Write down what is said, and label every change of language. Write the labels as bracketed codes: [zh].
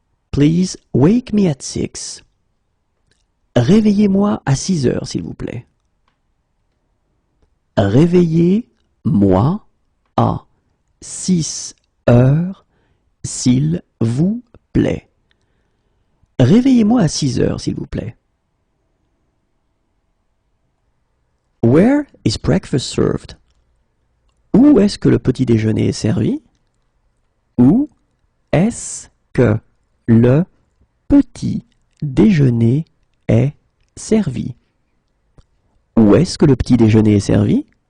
[en] Please wake me at 6. [fr] Réveillez-moi à 6 heures, s'il vous plaît. Réveillez-moi à 6 heures, s'il vous plaît. Réveillez-moi à 6 heures, s'il vous plaît. [en] Where is breakfast served? [fr] Où est-ce que le petit déjeuner est servi? Où est-ce que le petit déjeuner est servi? Où est-ce que le petit déjeuner est servi?